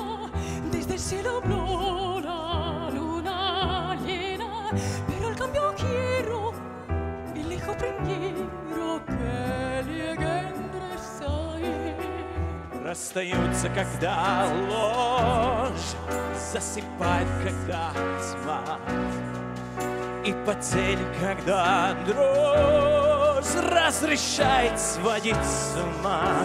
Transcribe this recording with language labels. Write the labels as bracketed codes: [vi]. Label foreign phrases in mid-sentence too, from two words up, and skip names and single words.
[es] desde el cielo habló la luna llena, pero al cambio quiero el hijo primero que [ru] легенда стоит. Расстаются, когда ложь, засыпает, когда тьма, и потерь, когда дрожь разрешает сводить с ума.